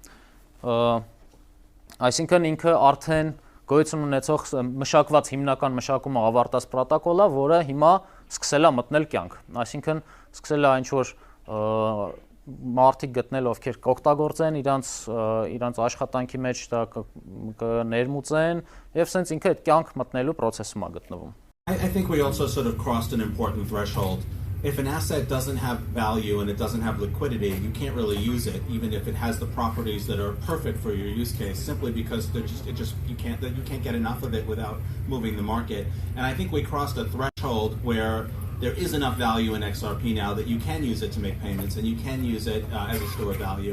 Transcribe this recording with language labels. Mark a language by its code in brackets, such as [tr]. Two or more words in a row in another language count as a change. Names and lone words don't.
[hy] Այսինքն ինքը արդեն գոյություն ունեցող մշակված հիմնական մշակումը ավարտած պրոտոկոլ է, որը հիմա սկսել է մտնել կյանք։ Այսինքն սկսել է ինչ-որ մարդիկ գտնել, ովքեր կօգտագործեն իրանց աշխատանքի մեջ դա կներմուծեն եւ սենց ինքը այդ կյանք մտնելու process-ում է գտնվում։ [en] I think we also sort of crossed an important threshold. If an asset doesn't have value and it doesn't have liquidity, you can't really use it, even if it has the properties that are perfect for your use case, simply because you can't get enough of it without moving the market. And I think we crossed a threshold where there is enough value in XRP now that you can use it to make payments and you can use it as a store of value.